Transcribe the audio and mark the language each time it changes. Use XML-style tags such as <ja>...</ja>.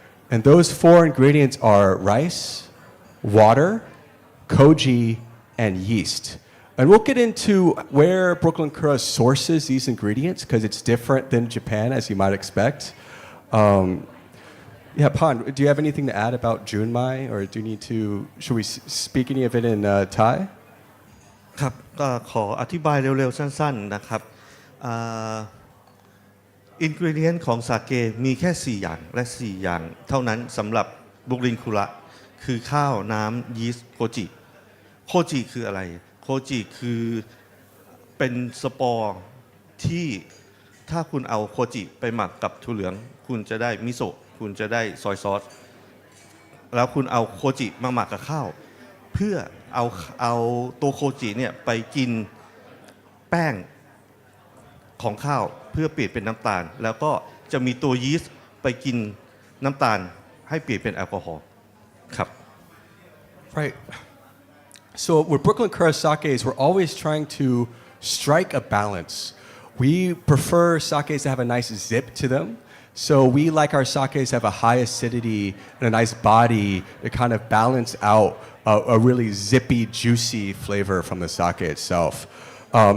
<en>And those 4 ingredients are rice, water, koji, and yeast. And we'll get into where Brooklyn Kura sources these ingredients because it's different than Japan, as you might expect. Yeah, Pan, do you have anything to add about Junmai, or do you need to? Should we speak any of it in Thai?</en> <th>ครับก็ขออธิบายเร็วๆสั้นๆนะครับ อินกรีเดียนของซาเกมีแค่ 4 อย่างและ 4 อย่างเท่านั้นสำหรับบุกลินคุระคือข้าวน้ำยีสต์โคจิโคจิคืออะไรโคจิคือเป็นสปอร์ที่ถ้าคุณเอาโคจิไปหมักกับถั่วเหลืองคุณจะได้มิโซะคุณจะได้ซอยซอสแล้วคุณเอาโคจิมาหมักกับข้าวเพื่อเอาตัวโคจิเนี่ยไปกินแป้ง ของข้าวเพื่อเปลี่ยนเป็นน้ำตาลแล้วก็จะมีตัวยีสต์ไปกินน้ำตาลให้เปลี่ยนเป็นแอลกอฮอล์ครับ</th> <en>Right. So with Brooklyn Kura sakes, we're always trying to strike a balance. We prefer sakes to have a nice zip to them. So we like our sakes to have a high acidity and a nice body to kind of balance out a really zippy, juicy flavor from the sake itself.</en>